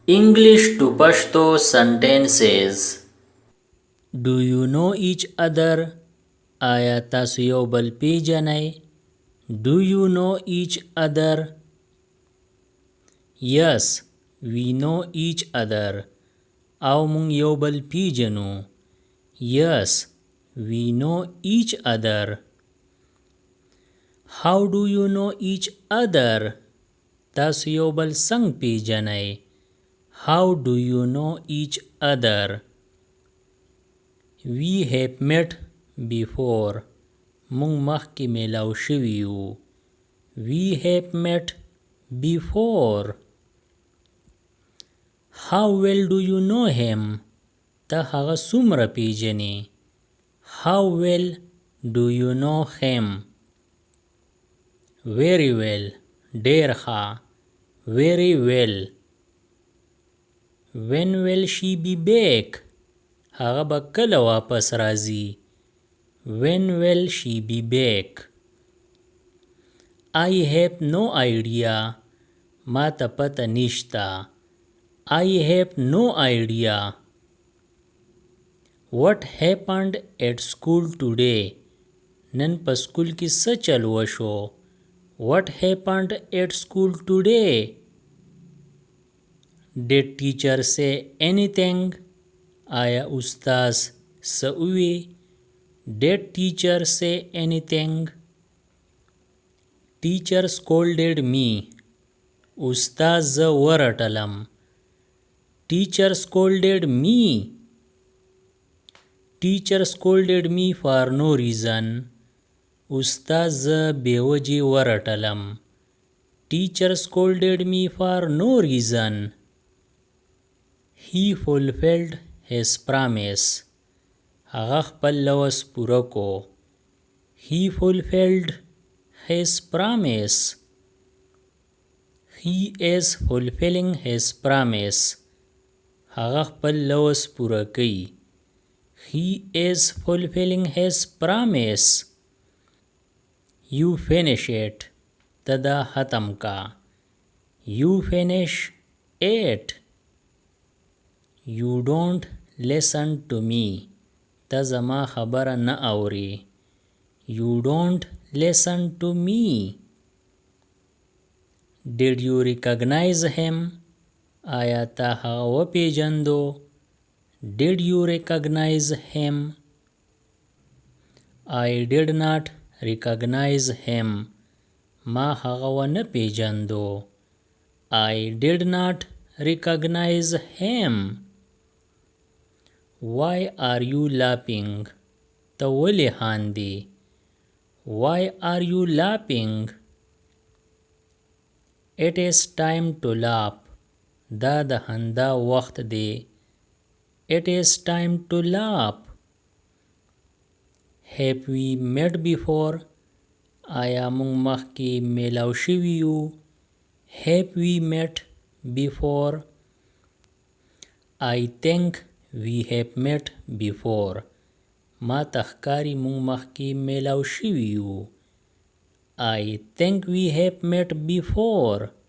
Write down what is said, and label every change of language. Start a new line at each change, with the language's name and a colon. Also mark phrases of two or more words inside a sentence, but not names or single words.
English: English to Pashto sentences. Do you know each other?
Pashto: آیا تاسو یو بل پیژنئ؟
English: Do you know each other? Yes, we know each other.
Pashto: او مونږ یو بل پیژنو.
English: Yes, we know each other. How do you know each other?
Pashto: تاسو یو بل څنګه پیژنئ؟
English: How do you know each other? We have met before.
Pashto: مونږ مخکې میلاو شوي یو.
English: We have met before. How well do you know him?
Pashto: ته هغه څومره پیژنې؟
English: How well do you know him? Very well.
Pashto: ډېر ښه.
English: Very well. When will she be back?
Pashto: هغه به کله واپس راځي؟
English: When will she be back? I have no idea.
Pashto: ما ته پته نشته.
English: I have no idea. What happened at school today?
Pashto: نن په سکول کې څه چل وشو؟
English: What happened at school today? Did teacher say anything?
Pashto: آیا استاد څه ووی؟
English: Did teacher say anything? Teacher scolded me.
Pashto: استاد زه ورټلم.
English: Teacher scolded me. Teacher scolded me for no reason.
Pashto: استاد زه بې وجې ورټلم.
English: Teacher scolded me for no reason. He fulfilled his promise.
Pashto: هغه خپل لوز پوره کو.
English: He fulfilled his promise. He is fulfilling his promise.
Pashto: هغه خپل لوز پوره کوي.
English: He is fulfilling his promise. You finish it.
Pashto: ته دا ختم کا.
English: You finish it. You don't listen to me.
Pashto: ته زما خبره نه اوري.
English: You don't listen to me. Did you recognize him?
Pashto: آیا ته هغه وپیژندو؟
English: Did you recognize him? I did not recognize him.
Pashto: ما هغه ونه پیژندو.
English: I did not recognize him. Why are you laughing?
Pashto: ته ولې خاندې؟
English: Why are you laughing? It is time to laugh.
Pashto: دا د خندا وخت دی.
English: It is time to laugh. Have we met before?
Pashto: آیا مونږ مخکې میلاو شوي یو؟
English: Have we met before? I think we have met before.
Pashto: ما ته ښکاري مونږ مخکې میلاو شوي یو.
English: I think we have met before.